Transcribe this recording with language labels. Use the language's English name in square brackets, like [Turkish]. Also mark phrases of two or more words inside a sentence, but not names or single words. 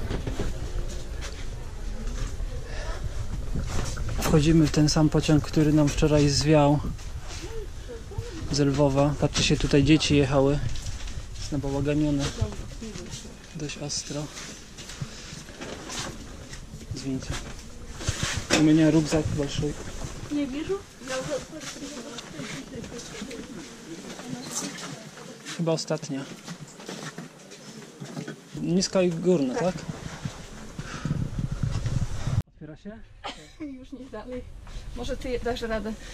[Polish] Wchodzimy w ten sam pociąg, który nam wczoraj zwiał z Lwowa. Patrzcie się, tutaj dzieci jechały. Jest nabałaganione. Dość ostro. Zwinięcie. [Russian] У меня рюкзак большой. [Polish] Nie wierzę? Chyba ostatnia. Niska i górna, tak? Otwiera się? Już nie dalej. Może ty dasz radę.